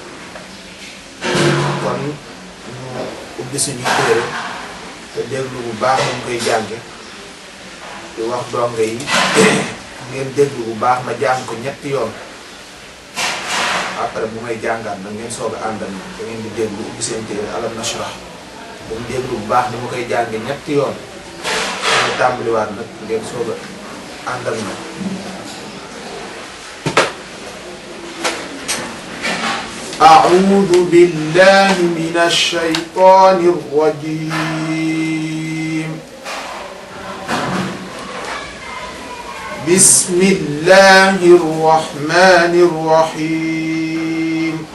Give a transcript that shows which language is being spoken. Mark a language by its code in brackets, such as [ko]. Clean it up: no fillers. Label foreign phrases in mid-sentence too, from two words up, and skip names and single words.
[wo] kon ñu ubbi suñu téere te déglu bu baax ñu koy jànge di wax donge yi ngeen déglu bu baax ma jàng ko ñetti yoon. après bu may jàngaat na ngeen soog a àndal da ngeen di déglu ubbi seen téere Alam Nashrah dañ déglu bu baax ni mu koy jànge ñetti yoon. ñu tàmbaliwaat nag ngeen soog a àndal na. [ar] أعوذ بالله من الشيطان الرجيم. بسم الله الرحمن الرحيم.